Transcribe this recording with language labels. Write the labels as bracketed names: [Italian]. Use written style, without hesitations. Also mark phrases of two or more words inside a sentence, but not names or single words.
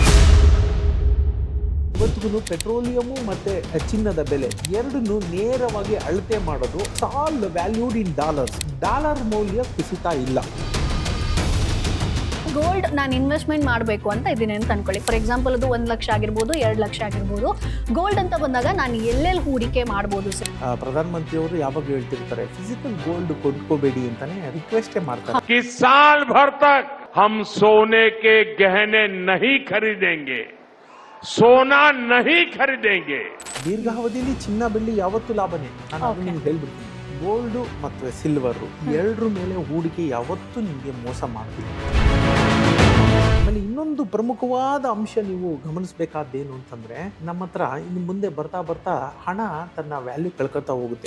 [Kannada] ಇವತ್ತಿಗೂ ಪೆಟ್ರೋಲಿಯಮು ಮತ್ತೆ ಚಿನ್ನದ ಬೆಲೆ ಎರಡನ್ನು ನೇರವಾಗಿ ಅಳತೆ ಮಾಡೋದು [English] all valued in dollar [Kannada] ಮೌಲ್ಯ ಕುಸಿತಾ ಇಲ್ಲ. ಗೋಲ್ಡ್ ನಾನು ಇನ್ವೆಸ್ಟ್ಮೆಂಟ್ ಮಾಡಬೇಕು ಅಂತ ಇದೀನಿ ಅಂತ ಅನ್ಕೊಳ್ಳಿ. [English] for example [Kannada] ಅದು 1 ಲಕ್ಷ ಆಗಿರ್ಬೋದು, 2 ಲಕ್ಷ ಆಗಿರ್ಬೋದು. ಗೋಲ್ಡ್ ಅಂತ ಬಂದಾಗ ನಾನು ಎಲ್ಲೆಲ್ಲಿ ಹೂಡಿಕೆ ಮಾಡ್ಬೋದು ಸರ್? ಪ್ರಧಾನಮಂತ್ರಿಯವರು ಯಾವಾಗ ಹೇಳ್ತಿರ್ತಾರೆ, [English] physical gold [Kannada] ಕೊಂಡ್ಕೋಬೇಡಿ ಅಂತಾನೆ ರಿಕ್ವೆಸ್ಟೇ ಮಾಡ್ತಾರೆ. [Hindi] कि साल भर तक हम सोने के गहने नहीं खरीदेंगे, सोना नहीं खरीदेंगे. [Kannada] ದೀರ್ಘಾವಧಿಯಲ್ಲಿ ಚಿನ್ನ ಬೆಳ್ಳಿ ಯಾವತ್ತೂ ಲಾಭನೇ. ನಾನು ಅದು ನಿಮ್ಗೆ ಹೇಳ್ಬಿಡ್ತೀನಿ. ಗೋಲ್ಡ್ ಮತ್ತು ಸಿಲ್ವರ್ ಎರಡರ ಮೇಲೆ ಹೂಡಿಕೆ ಯಾವತ್ತೂ ನಿಮಗೆ ಮೋಸ ಮಾಡ್ತೀವಿ. ಆಮೇಲೆ ಇನ್ನೊಂದು ಪ್ರಮುಖವಾದ ಅಂಶ ನೀವು ಗಮನಿಸಬೇಕಾದ್ದೇನು ಅಂತಂದ್ರೆ, ನಮ್ಮ ಹತ್ರ ಇನ್ನು ಮುಂದೆ ಬರ್ತಾ ಬರ್ತಾ ಹಣ ತನ್ನ ವ್ಯಾಲ್ಯೂ ಕಳ್ಕೊತಾ ಹೋಗುತ್ತೆ.